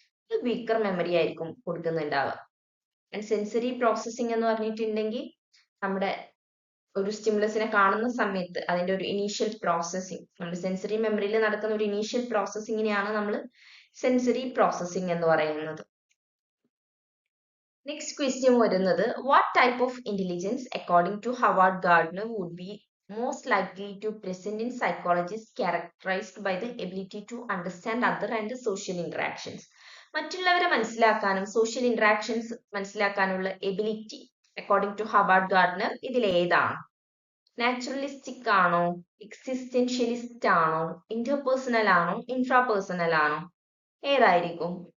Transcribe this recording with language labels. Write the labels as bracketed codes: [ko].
[ml] ഇത് weaker memory ആയിരിക്കും കൊടുക്കുന്നുണ്ടാവുക. And sensory processing എന്ന് പറഞ്ഞിട്ടുണ്ടെങ്കിൽ നമ്മുടെ ഒരു സ്റ്റിമുലസിനെ കാണുന്ന സമയത്ത് അതിന്റെ ഒരു ഇനീഷ്യൽ പ്രോസസ്സിംഗ്, നമ്മുടെ സെൻസറി മെമ്മറിയിൽ നടക്കുന്ന ഒരു ഇനീഷ്യൽ പ്രോസസ്സിങ്ങിനെയാണ് നമ്മൾ സെൻസറി പ്രോസസ്സിംഗ് എന്ന് പറയുന്നത്. [en] next question [ml] വരുന്നത്, [en] What type of intelligence according to Howard Gardner would be most likely to present in psychologists characterized by the ability to understand other and social interactions? [ml] മറ്റുള്ളവരെ മനസ്സിലാക്കാനും social interactions മനസ്സിലാക്കാനുള്ള ability according to Howard Gardner ഇതിൽ ഏതാണ്? Naturalistic ആണോ, existentialist ആണോ, interpersonal ആണോ, intrapersonal ആണോ? ഏതായിരിക്കും?